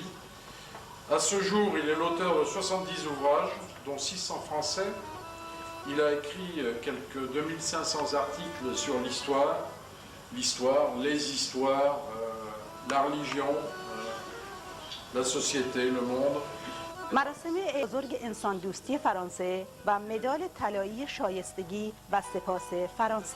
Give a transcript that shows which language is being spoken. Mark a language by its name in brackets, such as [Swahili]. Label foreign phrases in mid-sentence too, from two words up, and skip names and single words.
[French] À ce jour, il est l'auteur de 70 ouvrages, dont 6 en français. Il a écrit quelques 2500 articles sur l'histoire, les histoires, la religion, la société, le monde. [Persian] مراسم بزرگ انسان دوستی فرانسه و مدال طلایی شایستگی و سپاس فرانسه.